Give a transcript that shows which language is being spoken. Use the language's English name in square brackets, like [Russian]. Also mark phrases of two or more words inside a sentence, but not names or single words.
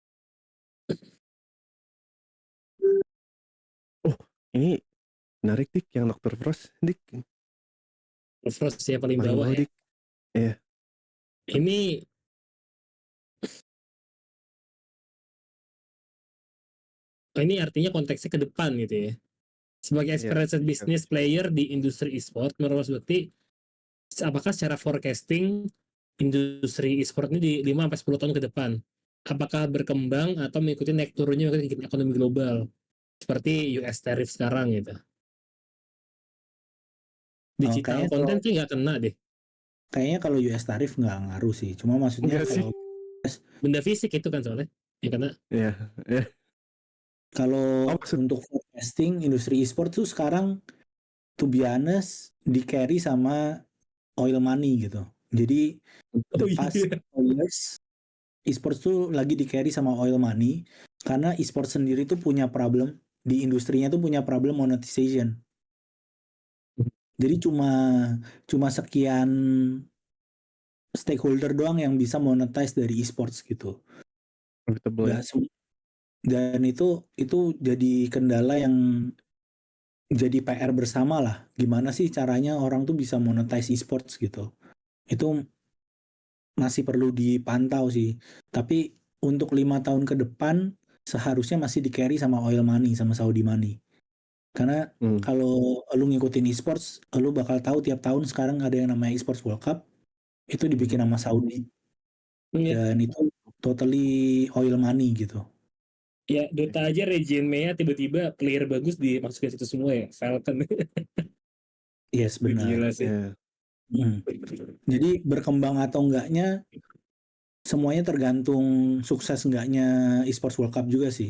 [Indonesian] Oh, ini menarik Dik, yang Dr. Frost, Dik. Frost ya paling Paling bawah bawah ya. Dik. Iya. Ini artinya konteksnya ke depan gitu ya. Sebagai Iya. [English] experienced business player [Indonesian] di industri e-sport, menurut Mas Bekti, apakah secara forecasting industri e-sport ini di 5-10 tahun ke depan, apakah berkembang atau mengikuti naik turunnya mengikuti ekonomi global seperti US tariff sekarang gitu? Digital Kayaknya kalau content sih nggak kena deh. US tarif nggak ngaruh sih. Cuma maksudnya Enggak sih. Benda fisik itu kan soalnya. Ya karena Iya. Iya. Oh, kalau maksud. untuk forecasting industri e-sport tuh sekarang [English] to be honest [Indonesian] di carry sama [English] oil money [Indonesian] gitu. Jadi the oh past iya. years e-sports tuh lagi di carry sama [English] oil money [Indonesian] karena e-sports sendiri tuh punya problem di industrinya tuh punya problem monetization. Jadi cuma cuma sekian stakeholder doang yang bisa monetize dari e-sports gitu. Profitable ya. Gak dan itu jadi kendala yang jadi PR bersama lah. Gimana sih caranya orang tuh bisa monetize e-sports gitu. Itu masih perlu dipantau sih. Tapi untuk 5 tahun ke depan seharusnya masih di carry sama [English] oil money [Indonesian] sama Saudi money. Karena Hmm. kalau lu ngikutin e-sports, lu bakal tahu tiap tahun sekarang ada yang namanya e-sports World Cup itu dibikin sama Saudi Iya. dan itu [English] totally oil money [Indonesian] gitu. Ya Dota aja regime-nya tiba-tiba player bagus dimasukin situ semua ya. Falcon. Yes, benar. Gila sih. Iya. Hmm. Jadi berkembang atau enggaknya semuanya tergantung sukses enggaknya esports World Cup juga sih.